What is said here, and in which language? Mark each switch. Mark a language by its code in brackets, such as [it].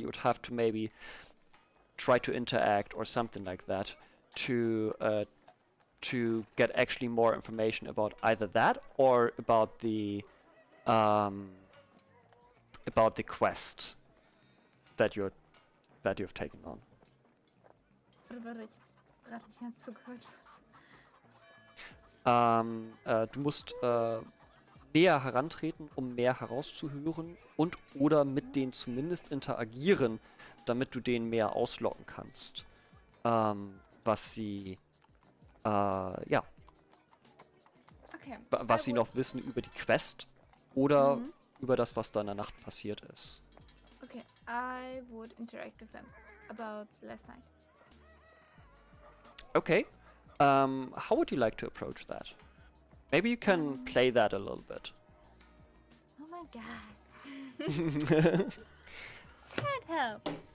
[en] You would have to maybe try to interact or something like that to get actually more information about either that or about the quest that you've taken on. [de] Warte, ich hab nicht ganz zugehört. Du musst näher herantreten, um mehr herauszuhören und oder mit denen zumindest interagieren, damit du denen mehr auslocken kannst. Was sie, ja, Okay. was sie noch wissen über die Quest oder über das, was da in der Nacht passiert ist. [en] Okay, I would interact with them about last night. Okay. How would you like to approach that? Maybe you can play that a little bit. Oh my god. Sad help.